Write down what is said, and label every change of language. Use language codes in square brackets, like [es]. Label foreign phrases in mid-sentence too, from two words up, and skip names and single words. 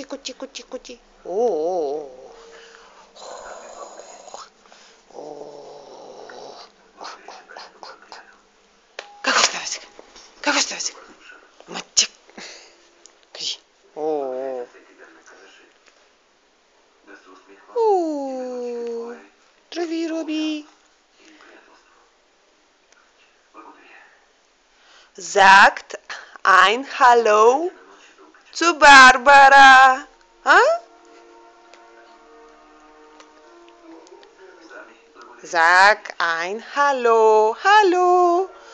[bg] О. Какво става сега? Мъчък. Кажи. Здрави, Роби. [de] Sagt ein Hallo zu Barbara. Sag ein Hallo.